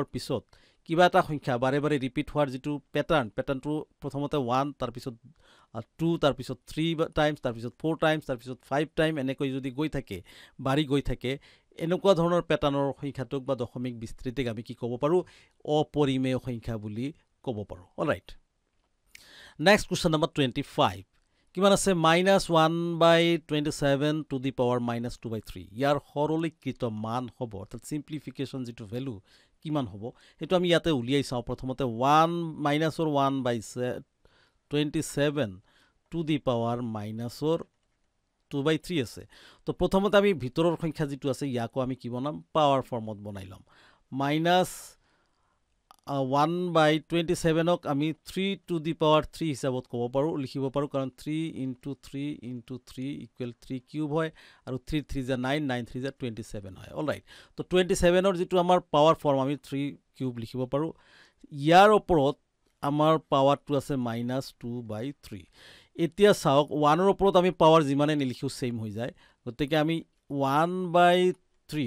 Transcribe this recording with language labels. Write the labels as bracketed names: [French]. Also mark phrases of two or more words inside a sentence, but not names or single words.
[Assamese] পিছত কিবা এটা সংখ্যা বাৰে বাৰে ৰিপিট হোৱাৰ যেটো প্যাটাৰ্নটো প্ৰথমতে 1 তাৰ পিছত 2 তাৰ পিছত 3 টাইমছ তাৰ পিছত 4 টাইমছ তাৰ পিছত 5 টাইম এনেকৈ যদি গৈ থাকে বাঢ়ি গৈ থাকে এনেকুৱা ধৰণৰ প্যাটাৰ্নৰ সংখ্যাটোক বা দশমিক বিস্তৃতিক আমি কি ক'ব পাৰো অপৰিমেয় সংখ্যা বুলি ক'ব পাৰো [English] alright next question number [Assamese] 25 কিমান আছে -1/27 [English] to the power [Assamese] -2/3 ইয়াৰ সৰলীকৃত মান হ'ব অৰ্থাৎ সিম্পলিফিকেশন যেটো ভ্যালু কিমান হ'ব এটো আমি ইয়াতে উলিয়াই চাও প্ৰথমতে 1/27 to the power -2/3 আছে তো প্ৰথমতে আমি ভিতৰৰ সংখ্যা যেটো আছে ইয়াকো আমি কি বনাম [English] power form [Assamese] বনাই লম -1/27 ক আমি 3 to [English] the power [Assamese] 3 হিচাপত ক'ব পাৰো লিখিব পাৰো কাৰণ [English] 3 into 3 into 3 equal 3 [Assamese] কিউব হয় আৰু 3 3 যা 9 9 3 যা 27 হয় অলৰাইট তো 27 ৰ যেটো আমাৰ পাৱাৰ ফৰ্ম আমি 3 কিউব লিখিব পাৰো ইয়াৰ ওপৰত আমাৰ পাৱাৰটো আছে -2/3 এতিয়া চাওক 1 ৰ ওপৰত আমি পাৱাৰ যিমানে নিলিখো সেম হৈ যায় গতিকে আমি 1/3